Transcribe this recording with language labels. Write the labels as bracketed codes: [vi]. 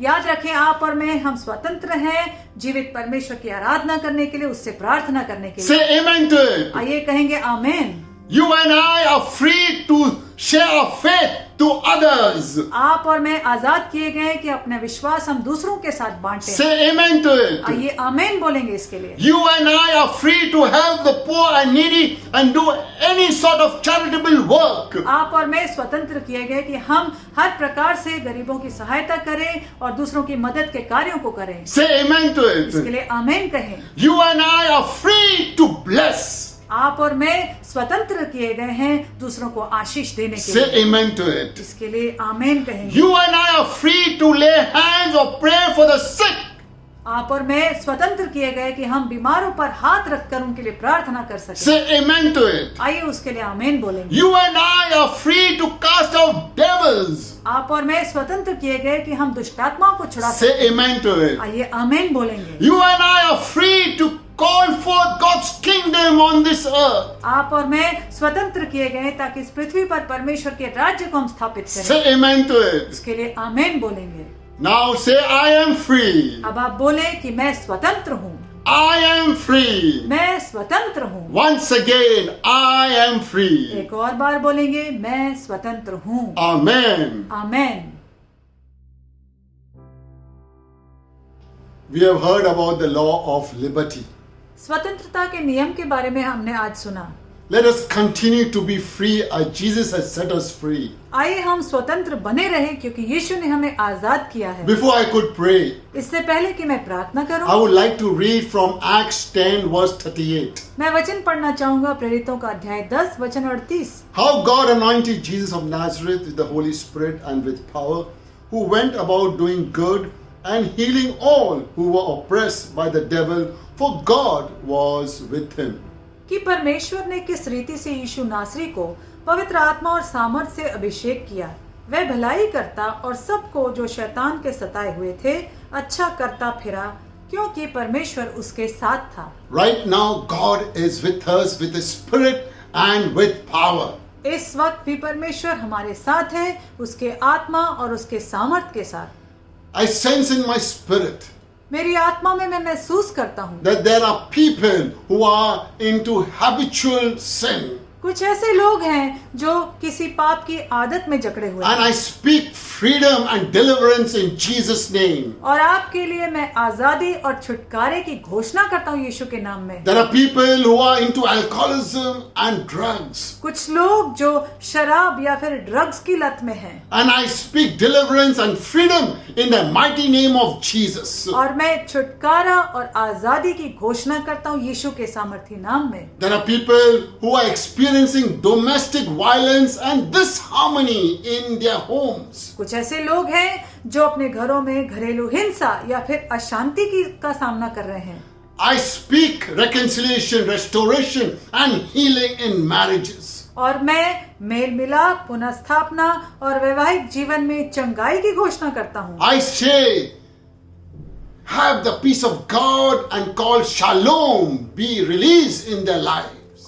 [hi] याद रखें, आप और मैं हम स्वतंत्र हैं जीवित परमेश्वर की आराधना करने के लिए, उससे प्रार्थना करने के लिए। [en] Say amen to it. [hi] आइए कहेंगे आमीन। [en] You and I are free to share our faith to others. [hi] आप और मैं आजाद किए गए कि अपना विश्वास हम दूसरों के साथ बांटें। [en] Say amen to it. [hi] आइए आमीन बोलेंगे इसके लिए। [en] You and I are free to help the poor and needy and do any sort of charitable work. [hi] आप और मैं स्वतंत्र किए गए कि हम हर प्रकार से गरीबों की सहायता करें और दूसरों की मदद के कार्यों को करें। [en] Say amen to [hi] इसके [en] it. [hi] लिए आमीन कहें। [en] You and I are free to bless. [hi] आप और मैं स्वतंत्र किए गए हैं दूसरों को आशीष देने के [en] Say [hi] लिए। [en] amen to it. [hi] इसके लिए आमीन कहेंगे। [en] You and I are free to lay hands or pray for the sick. [hi] आप और मैं स्वतंत्र किए गए कि हम बीमारों पर हाथ रखकर उनके लिए प्रार्थना कर सकें। [en] Say amen to it. [hi] आइए उसके लिए आमीन बोलेंगे। [en] You and I are free to cast out devils. [hi] आप और मैं स्वतंत्र किए गए कि हम दुष्टात्माओं को छुड़ा [en] Say [hi] सकें। [en] amen to it. [hi] आइए आमीन बोलेंगे। [en] You and I are free to call forth God's kingdom on this earth. [hi] आप और मैं स्वतंत्र किए गए ताकि इस पृथ्वी पर परमेश्वर के राज्य को हम स्थापित करें। [en] Say amen to it. [hi] इसके लिए आमीन बोलेंगे। [en] Now say, I am free. [hi] अब आप बोले कि मैं स्वतंत्र हूँ। [en] I am free. [hi] मैं स्वतंत्र हूँ। [en] Once again, I am free. [hi] एक और बार बोलेंगे, मैं स्वतंत्र हूँ। [en] Amen. [hi] आमीन। [en] We have heard about the law of liberty. [hi] स्वतंत्रता के नियम के बारे में हमने आज सुना। [en] Let us continue to be free as Jesus has set us free. [hi] आइए हम स्वतंत्र बने रहे क्योंकि यीशु ने हमें आजाद किया है। [en] Before I could pray, [hi] इससे पहले कि मैं प्रार्थना करूं, [en] I would like to read from Acts 10 verse 38. [hi] मैं वचन पढ़ना चाहूंगा प्रेरितों का अध्याय 10 वचन 38। [en] How God anointed Jesus of Nazareth with the Holy Spirit and with power, who went about doing good and healing all who were oppressed by the devil, for God was with him. [hi] कि परमेश्वर ने किस रीति से यीशु नासरी को पवित्र आत्मा और सामर्थ से अभिषेक किया, वह भलाई करता और सबको जो शैतान के सताए हुए थे अच्छा करता फिरा, क्योंकि परमेश्वर उसके साथ था। [en] Right now God is with us with His Spirit and with power. [hi] इस वक्त भी परमेश्वर हमारे साथ है, उसके आत्मा और उसके सामर्थ के साथ। [en] I sense in my spirit [hi] मेरी आत्मा में मैं महसूस करता हूँ [en] that there are people who are into habitual sin. [hi] कुछ ऐसे लोग हैं जो किसी पाप की आदत में जकड़े हुए [en] And [hi] हैं। [en] I speak freedom and deliverance in Jesus' name. [hi] और आपके लिए मैं आजादी और छुटकारे की घोषणा करता हूँ यीशु के नाम में। [en] There are people who are into alcoholism and drugs. [hi] कुछ लोग जो शराब या फिर ड्रग्स की लत में हैं। [en] And I speak deliverance and freedom in the mighty name of Jesus. [hi] और मैं छुटकारा और आजादी की घोषणा करता हूँ यीशु के सामर्थी नाम में। [en] There are people who are experiencing domestic violence and disharmony in their homes. [hi] कुछ ऐसे लोग हैं जो अपने घरों में घरेलू हिंसा या फिर अशांति का सामना कर रहे हैं। [en] I speak reconciliation, restoration and healing in marriages. [hi] और मैं मेल मिलाप, पुनर्स्थापना और वैवाहिक जीवन में चंगाई की घोषणा करता हूँ। [en] I say, have the peace of God and call shalom be released in their lives.